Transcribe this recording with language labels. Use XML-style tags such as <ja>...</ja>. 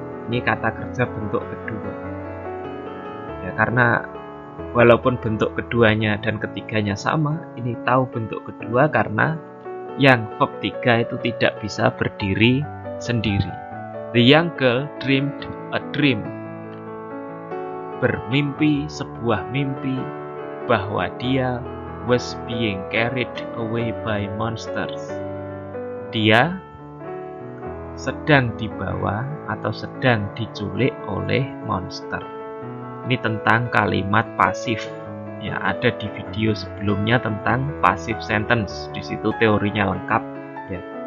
<id>Ini kata kerja bentuk kedua. Ya, karena walaupun bentuk keduanya dan ketiganya sama, ini tahu bentuk kedua karena yang verb 3 itu tidak bisa berdiri sendiri.</id> <en>The young girl dreamed a dream.</en> <id>Bermimpi sebuah mimpi bahwa dia</id> <en>was being carried away by monsters.</en> <id>Dia sedang dibawa atau sedang diculik oleh monster. Ini tentang kalimat pasif. Ya, ada di video sebelumnya tentang passive sentence. Di situ teorinya lengkap. Ya.</id>